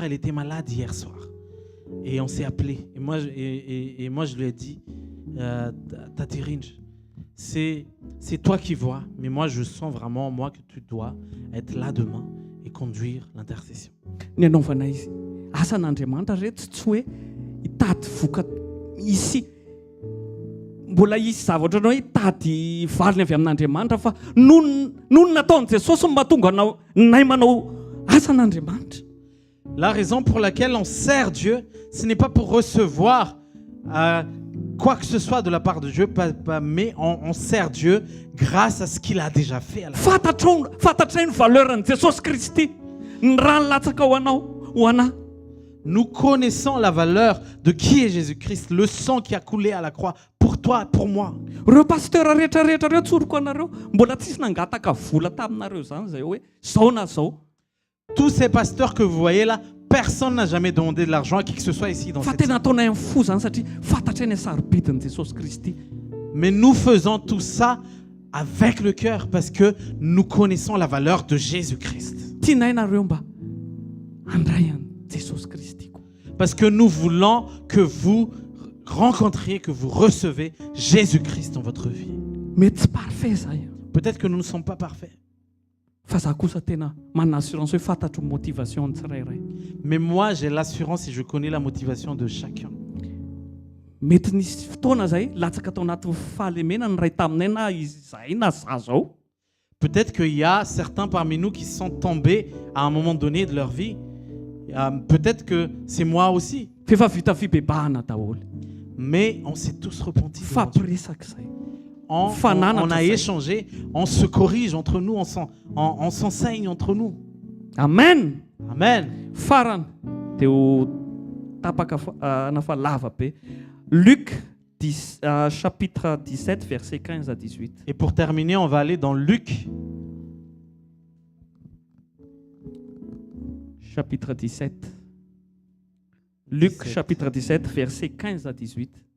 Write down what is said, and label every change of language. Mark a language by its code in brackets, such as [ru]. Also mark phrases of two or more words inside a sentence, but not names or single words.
[fr] Elle était malade hier soir. Et on s'est appelé. Et moi, je lui ai dit, Tati Rinch, c'est toi qui vois, mais moi, je sens vraiment, moi, que tu dois être là demain et conduire l'intercession. [mg] Mbola isy zavatra anao hitady valiny avy amin'Andriamanitra fa nono nataon'i Jesosy mahatonga nay manao asan'Andriamanitra. [fr] La raison pour laquelle on sert Dieu, ce n'est pas pour recevoir quoi que ce soit de la part de Dieu, mais on sert Dieu grâce à ce qu'il a déjà fait à la fin. [mg] Fantatray ny valeur'n Jesosy Kristy, ny rano latsaka ho anao, ho anahy. [fr] Nous connaissons la valeur de qui est Jésus-Christ, le sang qui a coulé à la croix pour toi, pour moi. [mg] Reo pasteur rehetrarehetra reo tsoroko anareo, mbola tsisy nangataka vola taminareo zany zay hoe zao na zao. [fr] Tous ces pasteurs que vous voyez là, personne n'a jamais demandé de l'argent à qui que ce soit ici dans cette salle. Mais nous faisons tout ça avec le cœur parce que nous connaissons la valeur de Jésus-Christ. Parce que nous voulons que vous rencontriez, que vous recevez Jésus-Christ dans votre vie. Peut-être que nous ne sommes pas parfaits. [mg] Fa za kosa tena manana assurance hoe fantatro motivation tsirairay. [fr] Mais moi, j'ai l'assurance et je connais la motivation de chacun. [mg] Mety nisy fotoana zay latsaka tao anaty fahalemena ny ray taminay na izahay na za zao. [fr] Peut-être qu'il y a certains parmi nous qui sont tombés à un moment donné de leur vie. Peut-être que c'est moi aussi. [mg] Fefa vita fibebahana daholo. [fr] Mais on s'est tous repentis. devant Dieu. [mg] Fampiresaka zay. [fr] On a échangé, on se corrige entre nous, on s'enseigne entre nous. Amen. Amen. [mg] Farany dia ho tapaka nafa lava be. [fr] Luc 10, chapitre 17, versets 15 à 18. Et pour terminer, on va aller dans Luc. Chapitre 17. Luc 17. chapitre 17, versets 15 à 18.